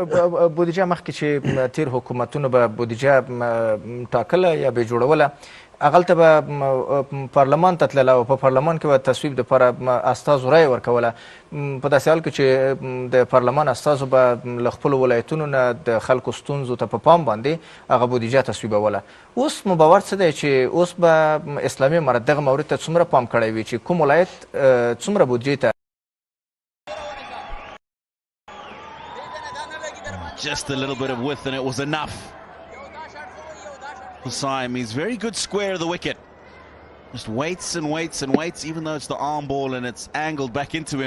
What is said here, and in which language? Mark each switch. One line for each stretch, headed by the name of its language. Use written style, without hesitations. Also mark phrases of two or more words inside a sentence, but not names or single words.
Pashto: بودیجه مخکې چې تیر حکومتونو به بودیجه ټاکله یا به جوړوله هغلته به پارلمان ته تلله او په پارلمان کې به تصویب دپاره استازو رایه ورکوله. په داسې حال کې چې د پارلمان استازو به له خپلو ولایتونو نه د خلکو ستونزو ته په پام باندې هغه بودیجه تصویبوله. اوس مو باور څه دی چې اوس به اسلامي امارت دغه مورد ته څومره پام کړی وي چې کوم ولایت څومره بودیجې ته
English: Just a little bit of width and it was enough for Saim. He's very good square of the wicket. Just waits and waits and waits, even though it's the arm ball and it's angled back into him.